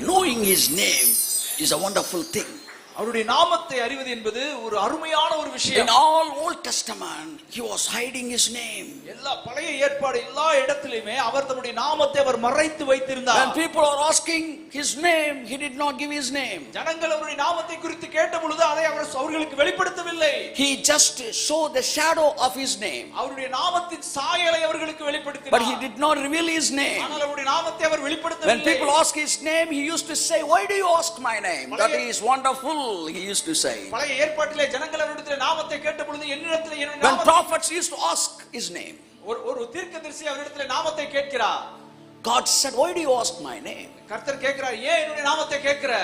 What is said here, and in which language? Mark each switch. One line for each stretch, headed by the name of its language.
English: Knowing His name is a wonderful thing.
Tamil: அவருடைய நாமத்தை அறிவது என்பது ஒரு அருமையான ஒரு
English: In
Tamil: விஷயம்.
English: all Old Testament, He was hiding His name.
Tamil: எல்லா பழைய ஏற்பாடு எல்லா இடத்திலுமே அவர் தம்முடைய நாமத்தை அவர் மறைத்து வைத்திருந்தார்.
English: When people are asking His name, He did not give His name.
Tamil: ஜனங்கள் அவருடைய நாமத்தை குறித்து கேட்ட பொழுது அதை அவர் அவர்களுக்கு வெளிப்படுத்தவில்லை.
English: He just showed the shadow of His name.
Tamil: அவருடைய நாமத்தின் சாயலை அவர்களுக்கு வெளிப்படுத்தினார்.
English: But He did not reveal His name.
Tamil: ஆனால் அவருடைய நாமத்தை அவர் வெளிப்படுத்தவில்லை.
English: When people ask His name, He used to say, "Why do you ask my name? That is wonderful," He used to say.
Tamil: பழைய ஏற்பாட்டிலே ஜனங்கள் அவரிடத்தில் நாமத்தை கேட்ட பொழுது என்னிடத்தில் என்னுடைய
English: When
Tamil: நாமத்தை
English: prophets used to ask His name,
Tamil: ஒரு தீர்க்கதரிசி அவரிடத்தில் நாமத்தை கேட்கிறார்.
English: God said, "Why do you ask my name?"
Tamil: கர்த்தர் கேட்கிறார், ஏன் என்னுடைய நாமத்தை கேட்கிற?